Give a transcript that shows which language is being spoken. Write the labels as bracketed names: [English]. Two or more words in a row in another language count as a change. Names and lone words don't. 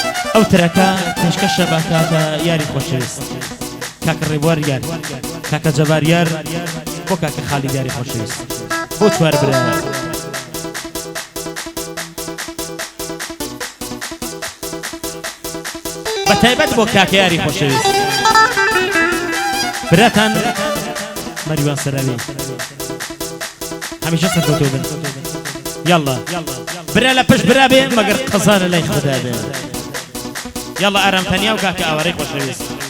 [Central Kurdish] ئەو ترەکە پێشکەشە بە کاکە یاری خۆشەویست کاکە ڕێبوار یار کاکە جەبار یار بۆ کاکە خالید یاری خۆشەویست بۆ چوار برا بەتایبەت بۆ کاکە یاری خۆشەویست براتان مەریوان سەراوی هەمیشە سەرکەوتوو بن يلا برا لا پشت برا بێ مەگەر قەزانە لای خدا بێ يلا ئارام تەنیا و کاکە ئاوارەی خۆشەویست